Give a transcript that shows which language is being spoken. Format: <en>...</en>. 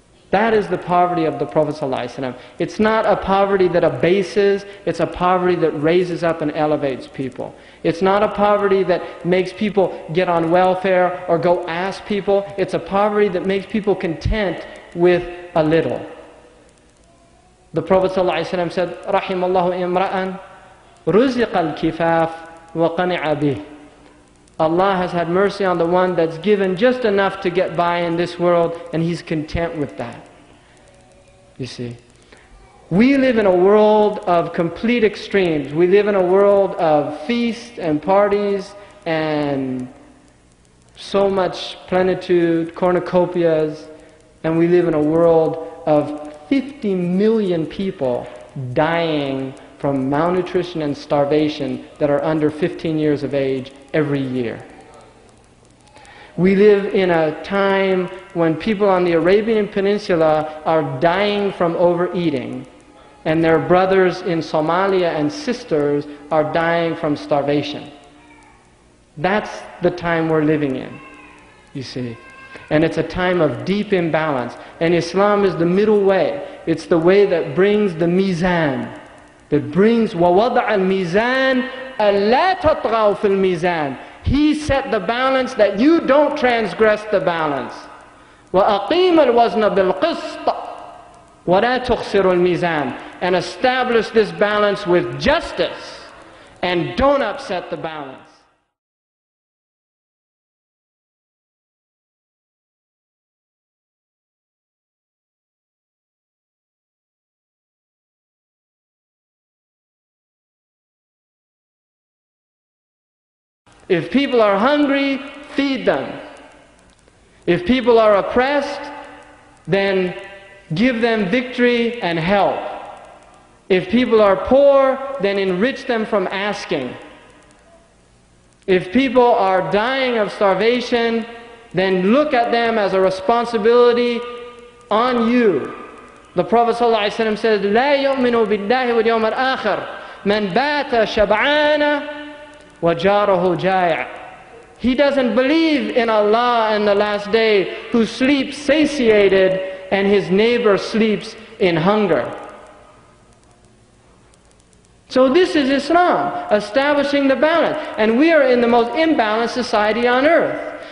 <en>That is the poverty of the Prophet ﷺ. It's not a poverty that abases. It's a poverty that raises up and elevates people. It's not a poverty that makes people get on welfare or go ask people. It's a poverty that makes people content with a little. The Prophet ﷺ said,</en> <ar>رَحِمَ اللَّهُ إِمْرَأً رُزِقَ الْكِفَافِ وَقَنِعَ بِهِ.</ar> <en>Allah has had mercy on the one that's given just enough to get by in this world, and he's content with that. You see, we live in a world of complete extremes. We live in a world of feasts and parties and so much plenitude, cornucopias, and we live in a world of 50 million people dying from malnutrition and starvation that are under 15 years of age every year. We live in a time when people on the Arabian Peninsula are dying from overeating, and their brothers in Somalia and sisters are dying from starvation. That's the time we're living in, you see. And it's a time of deep imbalance. And Islam is the middle way. It's the way that brings the mizan. That brings</en> <ar>وَوَضَعَ الْمِيزَانِ أَلَّا تَطْغَوْا فِي الْمِيزَانِ.</ar> <en>He set the balance that you don't transgress the balance.</en> <ar>وَأَقِيمَ الْوَزْنَ بِالْقِسْطِ وَلَا تُخْسِرُ الْمِيزَانِ.</ar> <en>And establish this balance with justice. And don't upset the balance. If people are hungry, feed them. If people are oppressed, then give them victory and help. If people are poor, then enrich them from asking. If people are dying of starvation, then look at them as a responsibility on you. The Prophet ﷺ says,</en> <ar>لا يؤمن بالله واليوم الآخر من بات شبعان وجاره جائع.</ar> <en>He doesn't believe in Allah and the last day who sleeps satiated and his neighbor sleeps in hunger. So this is Islam, establishing the balance. And we are in the most imbalanced society on earth.</en>